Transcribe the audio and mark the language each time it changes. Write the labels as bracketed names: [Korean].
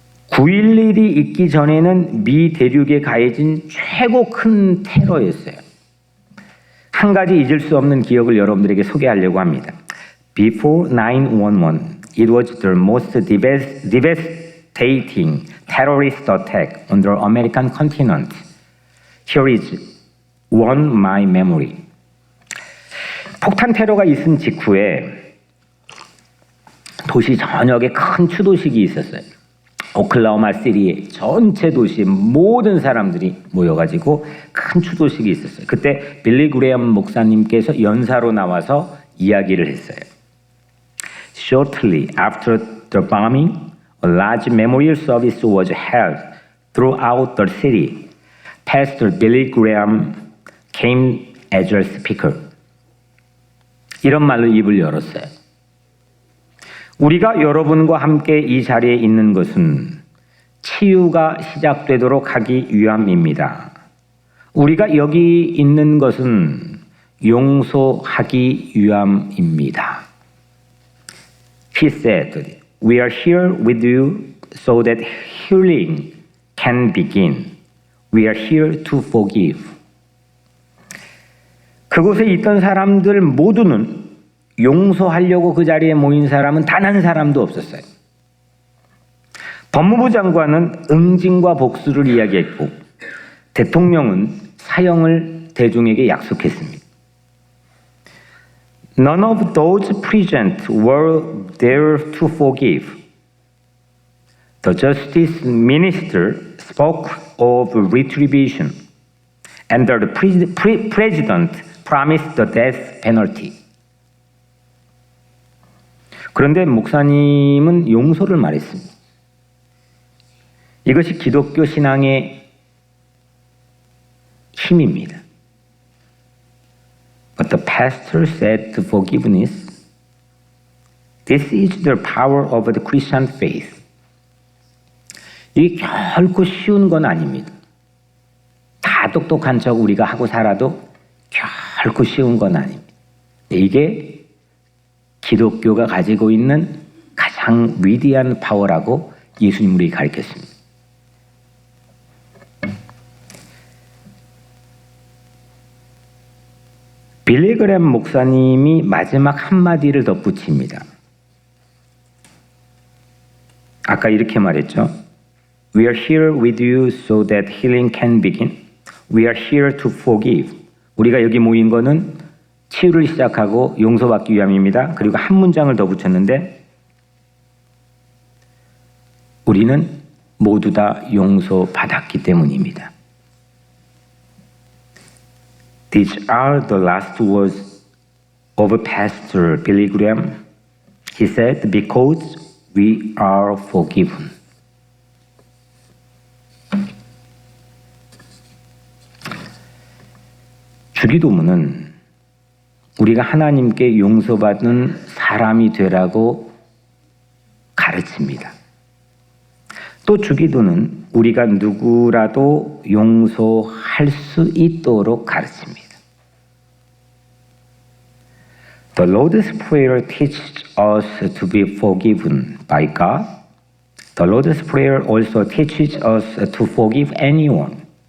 [Korean] 9.11이 있기 전에는 미 대륙에 가해진 최고 큰 테러였어요. 한 가지 잊을 수 없는 기억을 여러분들에게 소개하려고 합니다. [English] Before 9/11, it was the most devastating terrorist attack on the American continent. Here is one my memory. [Korean] 폭탄 테러가 있은 직후에 도시 전역에 큰 추도식이 있었어요. 오클라호마 시티의 전체 도시 모든 사람들이 모여가지고 큰 추도식이 있었어요. 그때 빌리 그레엄 목사님께서 연사로 나와서 이야기를 했어요. [English] Shortly after the bombing, a large memorial service was held throughout the city. Pastor Billy Graham came as a speaker. [Korean] 이런 말로 입을 열었어요. 우리가 여러분과 함께 이 자리에 있는 것은 치유가 시작되도록 하기 위함입니다. 우리가 여기 있는 것은 용서하기 위함입니다. [English] He said, "We are here with you so that healing can begin. We are here to forgive." [Korean] 그곳에 있던 사람들 모두는 용서하려고 그 자리에 모인 사람은 단 한 사람도 없었어요. 법무부 장관은 응징과 복수를 이야기했고 대통령은 사형을 대중에게 약속했습니다. [English] None of those present were there to forgive. The Justice Minister spoke of retribution, and the President promised the death penalty. [Korean] 그런데 목사님은 용서를 말했습니다. 이것이 기독교 신앙의 힘입니다. [English] But the pastor said to forgiveness, this is the power of the Christian faith. [Korean] 이게 결코 쉬운 건 아닙니다. 다 똑똑한 척 우리가 하고 살아도 결코 쉬운 건 아닙니다. 이게 기독교가 가지고 있는 가장 위대한 파워라고 예수님 우리에게 가르쳤습니다. 빌리 그램 목사님이 마지막 한마디를 덧붙입니다. 아까 이렇게 말했죠. [English] We are here with you so that healing can begin. We are here to forgive. [Korean] 우리가 여기 모인 거는 치유를 시작하고 용서받기 위함입니다. 그리고 한 문장을 더 붙였는데 우리는 모두 다 용서받았기 때문입니다. [English] These are the last words of Pastor Billy Graham. He said, because we are forgiven. [Korean] 주기도문은 우리가 하나님께 용서받은 사람이 되라고 가르칩니다. 또 주기도는 우리가 누구라도 용서할 수 있도록 가르칩니다. [English] The Lord's Prayer teaches us to be forgiven by God. The Lord's Prayer also teaches us to forgive anyone.